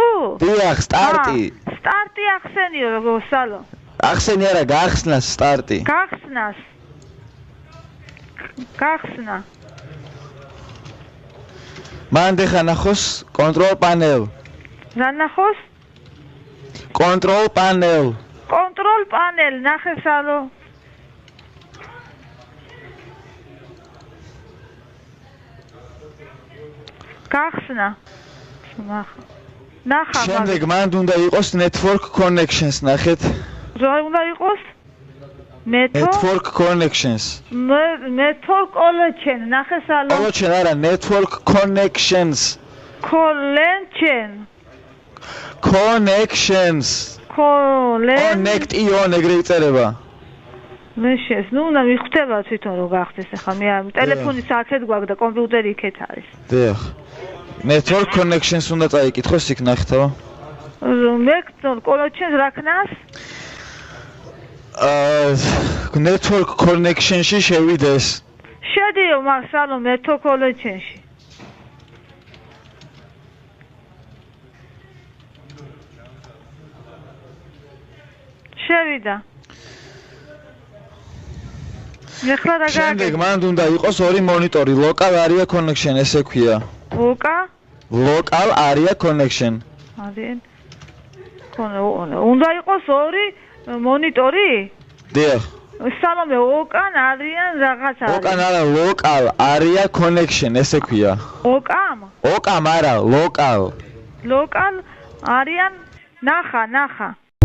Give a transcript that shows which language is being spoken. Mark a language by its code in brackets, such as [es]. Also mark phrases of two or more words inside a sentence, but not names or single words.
[ka] დიახ, სტარტი. სტარტი ახსენიო როგორ სალო. ახსენი არა, გახსნას სტარტი. გახსნას. გახსნა. მანდ ეხა ნახოს [en] control panel. [ka] რა ნახოს? [en] control panel. control panel [ka] ნახე სალო. გახსნა. ნახა. შემდეგ მანდ უნდა იყოს [en] network connections [ka] ნახეთ. რა უნდა იყოს? [en] network connections. network connection [ka] ნახე სალო. [en] connection არა, network connections. connections. [ka] connection ეგრე იწერება. მე შეს, ნუ უნდა მიხვდება თვითონ რომ გახდეს ახლა მე ტელეფონი საათად გვაქვს და კომპიუტერი იქეთ არის. დიახ. [en] network connections [ka] უნდა წაიკითხოს იქ ნახეთო. [en] network connections [ka] რა ქნას? [en] network connection- [ka] ში შევიდეს. შედიო მაგსალო [en] network connection- [ka] ში. შევიდა. ეხლა რა გააკეთე? შემდეგ მანდ უნდა იყოს ორი მონიტორი, [en] local area connection ესე ქვია. local area connection. [ka] უნდა იყოს ორი მონიტორი? დიახ. სალომე ოკან არიან რაღაცა. ოკან არა, [en] local area connection ესე ქვია. [ka] ოკამ? ოკამ არა, local. local არიან ნახა.